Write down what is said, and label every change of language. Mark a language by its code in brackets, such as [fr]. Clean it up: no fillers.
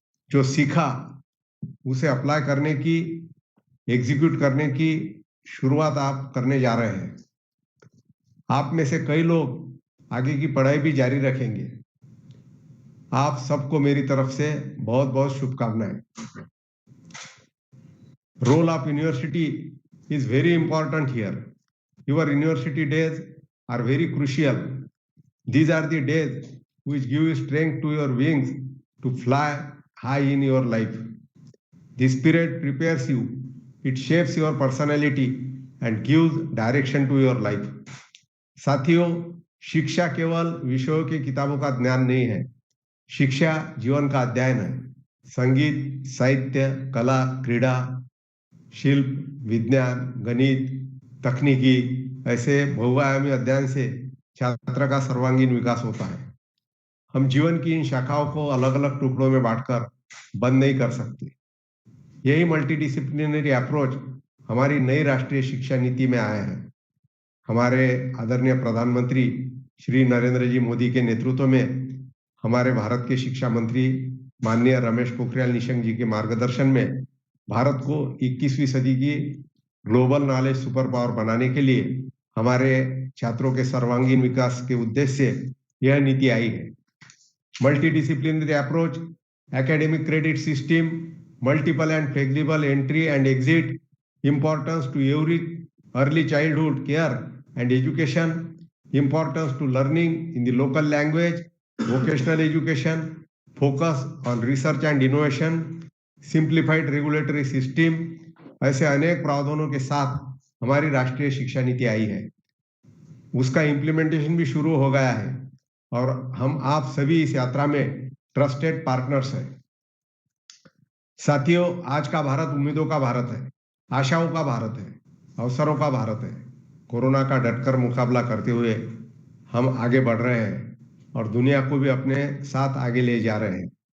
[hi] जो सीखा उसे अप्लाई करने की, एग्जीक्यूट करने की शुरुआत आप करने जा रहे हैं। आप में से कई लोग आगे की पढ़ाई भी जारी रखेंगे। आप सबको मेरी तरफ से बहुत बहुत शुभकामनाएं। [en] Role of university is very important here. Your university days are very crucial. These are the days which give you strength to your wings to fly high in your life. This period prepares you, it shapes your personality and gives direction to your life. [hi] साथियों, शिक्षा केवल विषयों की किताबों का ज्ञान नहीं है, शिक्षा जीवन का अध्ययन है। संगीत, साहित्य, कला, क्रीड़ा, शिल्प, विज्ञान, गणित, तकनीकी ऐसे बहुआयामी अध्ययन से छात्र का सर्वांगीण विकास होता है। हम जीवन की इन शाखाओं को अलग अलग टुकड़ों में बांटकर बंद नहीं कर सकते। यही मल्टीडिसिप्लिनरी अप्रोच हमारी नई राष्ट्रीय शिक्षा नीति में आया है। हमारे आदरणीय प्रधानमंत्री श्री नरेंद्र जी मोदी के नेतृत्व में हमारे भारत के शिक्षा मंत्री माननीय रमेश पोखरियाल निशंक जी के मार्गदर्शन में भारत को 21वीं सदी की ग्लोबल नॉलेज सुपर पावर बनाने के लिए हमारे छात्रों के सर्वांगीण विकास के उद्देश्य से यह नीति आई है। [en] multidisciplinary approach, academic credit system, multiple and flexible entry and exit, importance to every early childhood care and education, importance to learning in the local language, vocational education, focus on research and innovation, simplified regulatory system, [hi] ऐसे अनेक प्रावधानों के साथ हमारी राष्ट्रीय शिक्षा नीति आई है। उसका इम्प्लीमेंटेशन भी शुरू हो गया है और हम आप सभी इस यात्रा में ट्रस्टेड पार्टनर्स हैं। साथियों, आज का भारत उम्मीदों का भारत है, आशाओं का भारत है, अवसरों का भारत है। कोरोना का डटकर मुकाबला करते हुए हम आगे बढ़ रहे हैं और दुनिया को भी अपने साथ आगे ले जा रहे हैं।